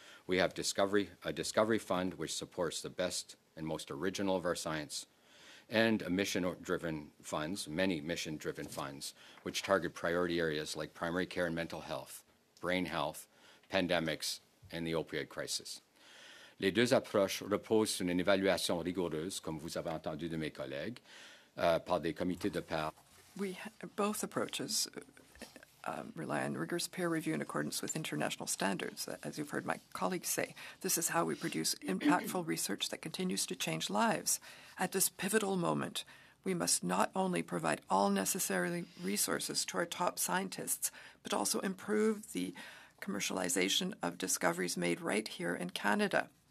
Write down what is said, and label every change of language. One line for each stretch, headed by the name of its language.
English: We have a discovery fund which supports the best and most original of our science, and mission-driven funds, many mission-driven funds, which target priority areas like primary care and mental health, brain health, pandemics, and the opioid crisis.
French: Les 2 approches reposent sur une évaluation rigoureuse, comme vous avez entendu de mes collègues, par des comités de pairs.
English: Both approaches rely on rigorous peer review in accordance with international standards. As you've heard my colleagues say, this is how we produce impactful research that continues to change lives. At this pivotal moment, we must not only provide all necessary resources to our top scientists, but also improve the commercialization of discoveries made right here in Canada.